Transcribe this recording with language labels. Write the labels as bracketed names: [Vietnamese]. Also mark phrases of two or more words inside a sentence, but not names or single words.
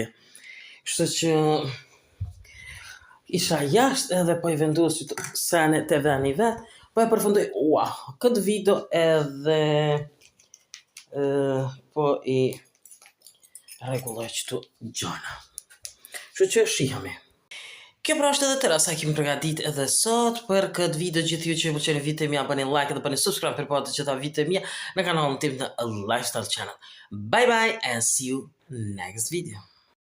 [Albanian] Kështu që isha jashtë edhe po i vendosi senet e veni vet, po e përfundoj këtë video edhe po i rregulloj këtu gjana. Kështu që shihemi. Kjo pra është edhe tëra sa kemi përgatit edhe sot për këtë video. Gjithë ju që pëlqeni videot mia, bëni like dhe bëni subscribe për pa të gjitha videot mia në kanalin tim në Lifestyle Channel. [English] Bye bye and see you next video.